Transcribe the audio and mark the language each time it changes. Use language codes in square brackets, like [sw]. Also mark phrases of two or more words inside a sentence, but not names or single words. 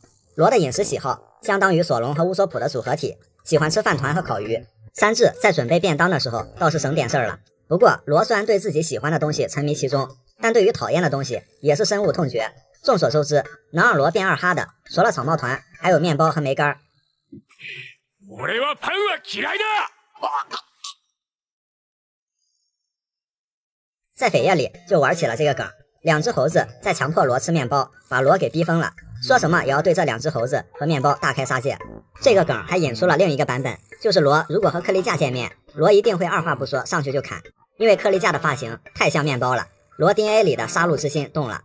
[zh] 罗的饮食喜好相当于索隆和乌索普的组合体，喜欢吃饭团和烤鱼。三智在准备便当的时候倒是省点事儿了。不过罗虽然对自己喜欢的东西沉迷其中，但对于讨厌的东西也是深恶痛绝。众所周知，能让罗变二哈的除了草帽团，还有面包和梅干。 [ja] 俺はパンは嫌いだ。 [zh] 在扉页里就玩起了这个梗， 两只猴子在强迫罗吃面包，把罗给逼疯了，说什么也要对这两只猴子和面包大开杀戒。这个梗还引出了另一个版本，就是罗如果和克利架见面，罗一定会二话不说上去就砍，因为克利架的发型太像面包了，罗 DNA 里的杀戮之心动了。